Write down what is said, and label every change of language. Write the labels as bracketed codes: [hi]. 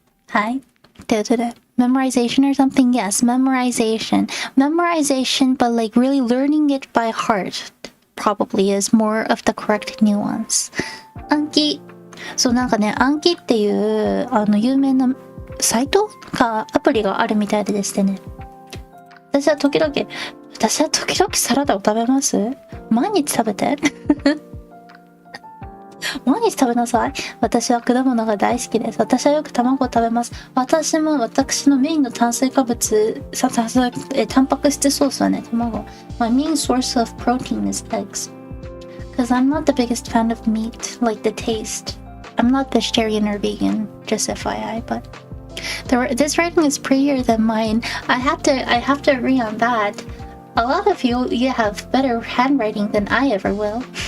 [en] Hi. Memorization or something? Yes, memorization. Memorization, but like really learning it by heart probably is more of the correct nuance. Anki. [ja] そうなんかね、暗記っていう有名なサイトかアプリがあるみたいでですね。私は時々サラダを食べます。毎日食べて。毎日食べなさい。私は果物が大好きです。私はよく卵を食べます。私のメインの炭水化物、タンパク質ソースはね、卵。 [en] My main source of protein is eggs. Because I'm not the biggest fan of meat, like the taste. I'm not vegetarian or vegan, just FYI, but this writing is prettier than mine. I have to agree on that. A lot of you have better handwriting than I ever will.